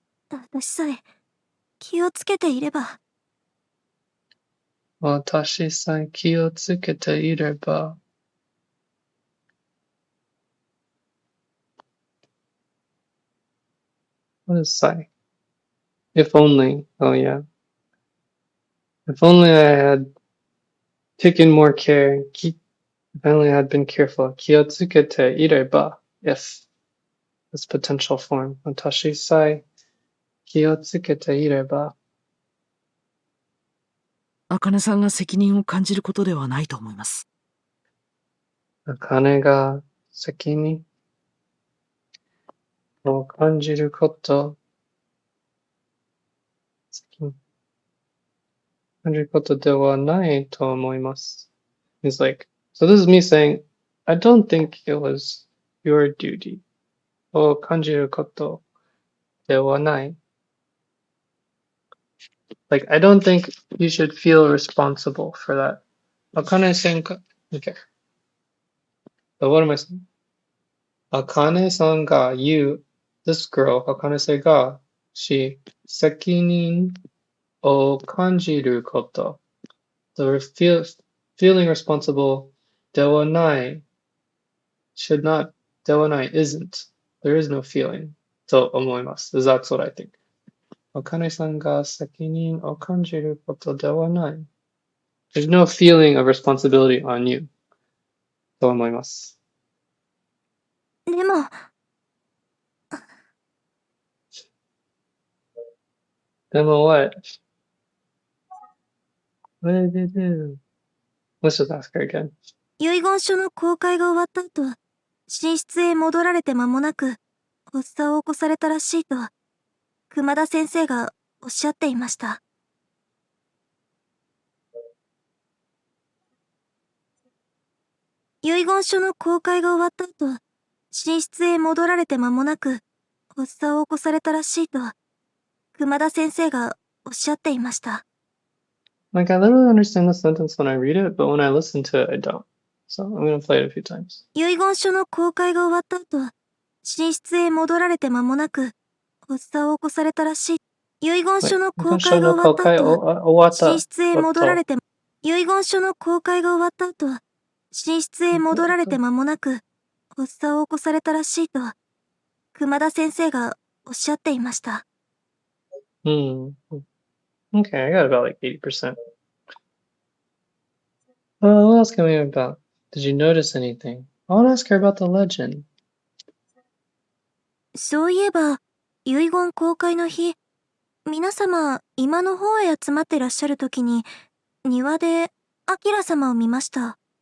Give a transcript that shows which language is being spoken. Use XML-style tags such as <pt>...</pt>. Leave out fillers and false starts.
<ja>私さえ気をつけていれば。私さえ気をつけていれば、</ja> <en>what does it say? If only, oh yeah. If only I had taken more care, if only I had been careful.</en> <ja>気をつけていれば,</ja> <en>if, this potential form.</en> <ja>私さえ気をつけていれば、茜さんが責任を感じることではないと思います。茜が責任を感じること、責任感じることではないと思います。</ja> <en>He's like, so this is me saying, I don't think it was your duty</en> <ja>を感じることではない。</ja> <en>Like, I don't think you should feel responsible for that. 茜さんが、okay. But what am I saying?</en> <ja>茜さんが言う、</ja> <en>this girl,</en> <ja>茜さんが、責任を感じること。</ja> <en>The feeling responsible ではない should not ではない isn't. There is no feeling</en> <ja>と思います。</ja> <en>That's what I think.</en> <ja>茜さんが責任を感じることではない。</ja> <en>There's no feeling of responsibility on you</en> <ja>と思います。でも、</ja> <en>でも what? What did you do? Let's just ask her again.</en> <ja>遺言書の公開が終わった後、寝室へ戻られて間もなく、発作を起こされたらしいと、熊田先生がおっしゃっていました。遺言書の公開が終わった後、寝室へ戻られて間もなく、発作を起こされたらしいと、熊田先生がおっしゃっていました。</ja> <en>Like, I literally understand the sentence when I read it, but when I listen to it, I don't. So I'm gonna play it a few times.</en> <ja>遺言書の公開が終わった後、寝室へ戻られて間もなく、発作を起こされたらしい。遺言書の公開が終わった後、寝室へ戻られて、遺言書の公開が終わった後、寝室へ戻られて間もなく、発作を起こされたらしいと、熊田先生がおっしゃっていました。</ja> <en>Okay, I got about like 80%. What else can we hear about? Did you notice anything? I want to ask her about the legend.</en> <ja>そういえば、遺言公開の日、皆様、今の方へ集まってらっしゃるときに、庭で、アキラ様を見ました。</ja>